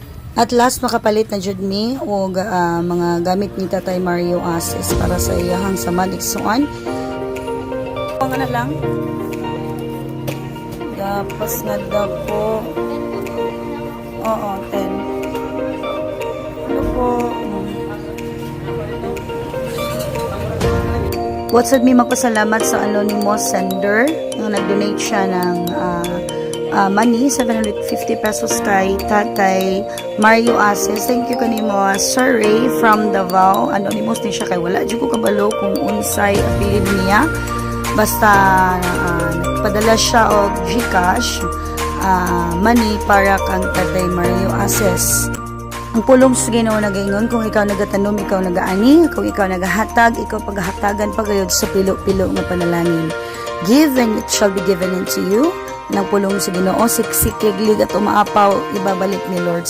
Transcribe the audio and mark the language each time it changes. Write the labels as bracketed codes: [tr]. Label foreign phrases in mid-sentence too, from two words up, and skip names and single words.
[en] At last, [ceb] makapalit na jud mi o mga gamit ni Tatay Mario Ases para sa iyahang samad igsuon. Ang na lang. Dapas nga daw po. Oo, 10. Ano po? What's up, mi magpasalamat sa anonymous sender [tl] yung nag-donate siya ng money, [ceb] 750 pesos kay Tatay Mario Ases. Thank you kanimo, Sir Ray from Davao. Anonymous din siya kay wala dyan ko kabalo kung unsay apelid niya. Basta nagpadala siya og GCash money para kang Tatay Mario Ases. Ang pulong sa Ginoo nagaingon, kung ikaw nagatanom, ikaw nagaani, kung ikaw nagahatag, ikaw paghahatagan pagayod sa pilo-pilo nga panalangin. [en] Give and it shall be given unto you. [ceb] Nang pulong sa Ginoo, [tl] siksik liglig at umaapaw, ibabalik ni Lord